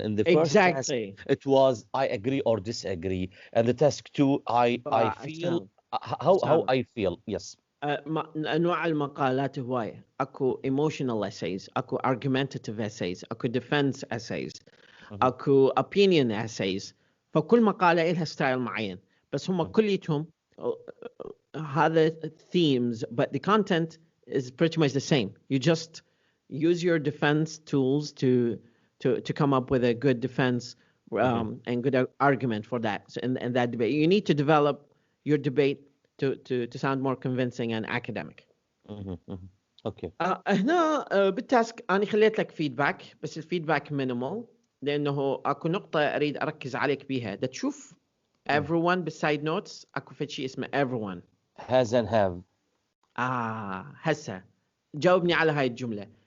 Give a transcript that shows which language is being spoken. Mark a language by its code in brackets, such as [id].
[en] In the first task, it was I agree or disagree, and the task 2 I feel how I feel. Yes. [ar] أنواع المقالات هواية. [en] أكو emotional essays, أكو argumentative essays, أكو defense essays, أكو opinion essays. [ar] فكل مقالة إلها ستايل معين. بس هم كليتهم هذا [en] themes, but the content is pretty much the same. You just use your defense tools to come up with a good defense and good argument for that. So in that debate, you need to develop your debate to sound more convincing and academic. Okay. [ar] هنا بالتاسك أنا خليت لك feedback, بس الفيدباك minimal لأنه أكو نقطة أريد أركز عليك بيها. ده تشوف everyone بالside notes أكو في شيء اسمه everyone. [en] Has and have. [ar] هسه جاوبني على هاي الجملة.